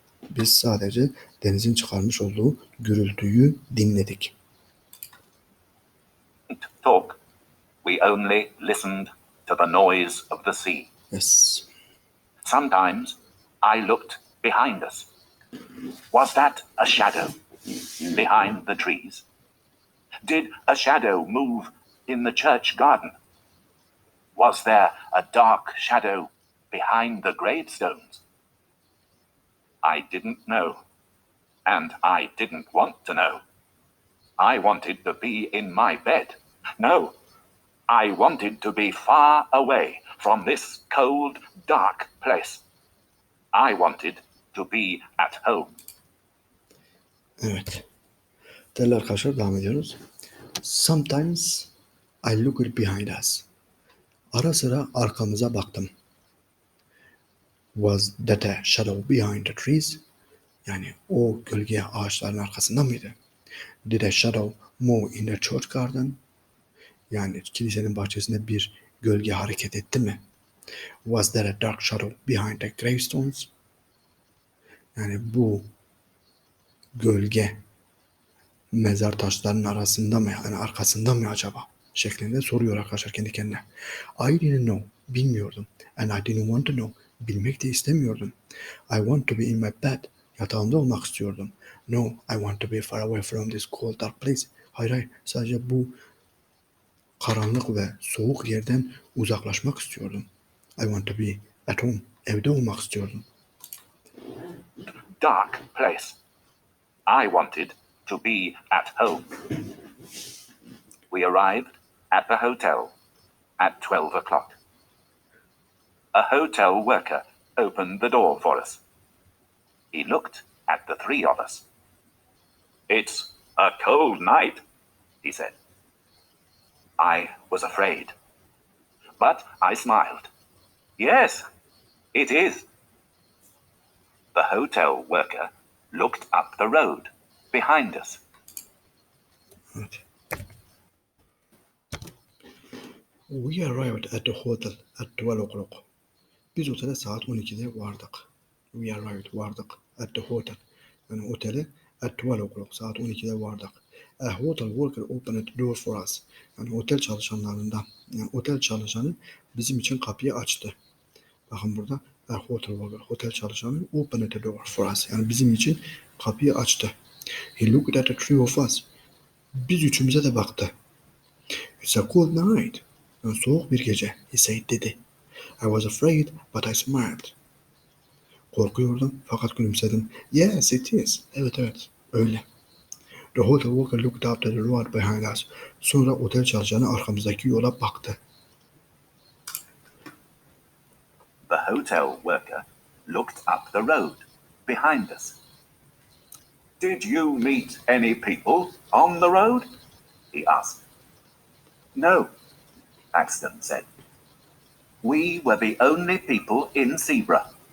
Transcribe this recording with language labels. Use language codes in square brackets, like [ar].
[tr] Biz sadece denizin çıkarmış olduğu gürültüyü dinledik. [en] Talk. We only listened to the noise of the sea. Yes. Sometimes I looked behind us. Was that a shadow behind the trees? Did a shadow move in the church garden? Was there a dark shadow behind the gravestones? I didn't know, and I didn't want to know. I wanted to be in my bed. No, I wanted to be far away from this cold, dark place. I wanted to be at home. [tr] Evet. Değerli arkadaşlar, devam ediyoruz. [en] Sometimes I looked behind us. [tr] Ara sıra arkamıza baktım. [en] Was that a shadow behind the trees? [tr] Yani o gölge ağaçların arkasında mıydı? [en] Did a shadow move in the church garden? [tr] Yani kilisenin bahçesinde bir gölge hareket etti mi? [en] Was there a dark shadow behind the gravestones? [tr] Yani bu gölge mezar taşlarının arasında mı, yani arkasında mı acaba? Şeklinde soruyor arkadaşlar kendi kendine. [en] I didn't know, [tr] bilmiyordum. [en] And I didn't want to know, [tr] bilmek de istemiyordum. [en] I want to be in my bed, [tr] yatağımda olmak istiyordum. [en] No, I want to be far away from this cold dark place. [tr] Hayır, sadece bu karanlık ve soğuk yerden uzaklaşmak istiyordum. [en] I want to be at home, [tr] evde olmak istiyordum. [en] Dark place. I wanted to be at home. We arrived at the hotel at 12 o'clock. A hotel worker opened the door for us. He looked at the three of us. It's a cold night, he said. I was afraid, but I smiled. Yes, it is. The hotel worker looked up the road behind us. [tr] Evet. [en] We arrived at the hotel at 12 o'clock. [tr] Biz otele saat 12'de vardık. [en] We arrived, [tr] vardık. [en] At the hotel. [tr] Yani otele [en] at 12 o'clock, [tr] saat 12'de vardık. [en] A hotel worker opened the door for us. [tr] Yani otel çalışanlarından, yani otel çalışanı bizim için kapıyı açtı. Bakın burada [en] a hotel worker, [tr] otel çalışanı [en] opened the door for us. [tr] Yani bizim için kapıyı açtı. [en] He looked at the three of us. [tr] Biz üçümüze de baktı. [en] It's a cold night. [tr] Yani soğuk bir gece. [en] He said, [tr] dedi. [en] I was afraid, but I smiled. [tr] Korkuyordum fakat gülümsedim. [en] Yes, it is. [tr] Evet, öyle. [en] The hotel worker looked up to the road behind us. [tr] Sonra otel çalışanı arkamızdaki yola baktı. [en] The hotel worker looked up the road behind us. Did you meet any people on the road? He asked. No, Paxton said. We were the only people in Zebra.